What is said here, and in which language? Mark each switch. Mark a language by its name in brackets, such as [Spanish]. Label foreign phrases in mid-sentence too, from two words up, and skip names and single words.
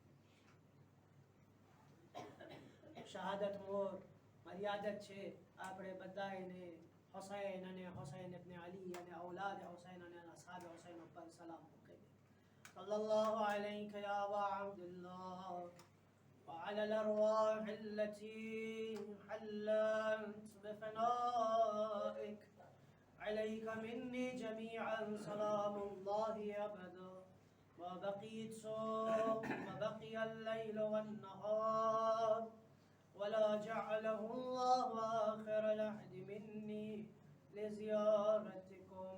[Gujarati] શહાદત મોર મર્યાદત છે. આપણે બધાને હુસૈન અને હુસૈન ઇબ્ન અલી અને औलाद હુસૈન અને અસહાબ હુસૈન ઉપર સલામ મોકલીએ. [Arabic] صلى الله عليه يا عبد الله وعلى الأرواح التي حلت بفنائك عليك مني جميعا سلام الله أبدا ما بقيت وبقي الليل والنهار ولا جعله الله آخر العهد مني لزيارتكم.